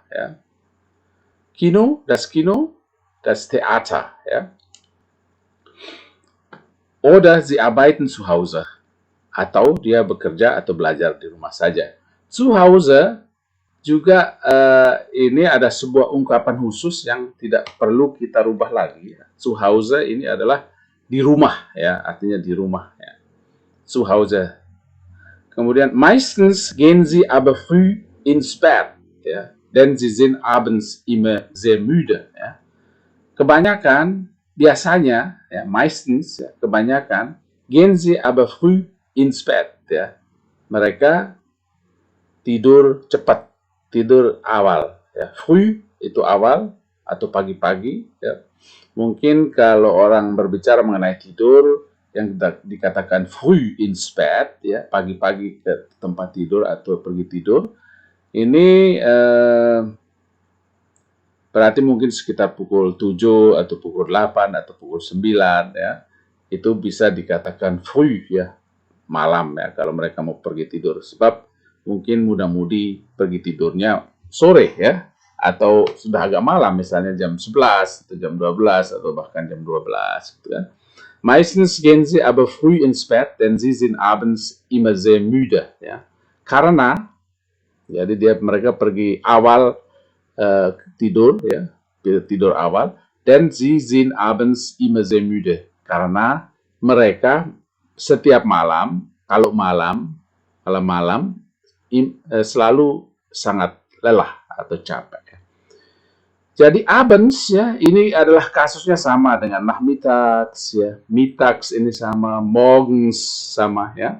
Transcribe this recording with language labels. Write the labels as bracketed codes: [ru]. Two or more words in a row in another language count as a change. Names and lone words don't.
[de] Ja. Kino, das Theater. Ja. Oder sie arbeiten zu Hause. [id] Atau dia bekerja atau belajar di rumah saja. [de] Zu Hause [id] juga ini ada sebuah ungkapan khusus yang tidak perlu kita rubah lagi. [de] Zu Hause [id] ini adalah di rumah, ya, artinya di rumah. Ya. [de] Zu Hause. Kemudian meistens gehen sie aber früh ins Bett, ya, denn sie sind abends immer sehr müde. [id] Ya. Kebanyakan, biasanya, ya, meistens, ya, kebanyakan [de] gehen sie aber früh ins Bett. [id] Ya. Mereka tidur cepat. Tidur awal, ya. Früh itu awal atau pagi-pagi, ya. Mungkin kalau orang berbicara mengenai tidur yang dikatakan [de] früh ins Bett, [id] ya, pagi-pagi ke tempat tidur atau pergi tidur, ini berarti mungkin sekitar pukul 7 atau pukul 8 atau pukul 9, ya. Itu bisa dikatakan früh, ya, malam, ya, kalau mereka mau pergi tidur. Sebab mungkin muda-mudi pergi tidurnya sore, ya, atau sudah agak malam, misalnya jam 11 atau jam 12 atau bahkan jam 12, gitu kan. [de] Meistens gehen sie aber früh ins Bett, denn sie sind abends immer sehr müde, [id] ya. Karena jadi mereka pergi awal tidur, ya, tidur awal, dan [de] sie sind abends immer sehr müde. [id] Karena mereka setiap malam, kalau malam selalu sangat lelah atau capek. Jadi abends, ya, ini adalah kasusnya sama dengan nachmittags, ya, mittags ini sama, morgens sama, ya.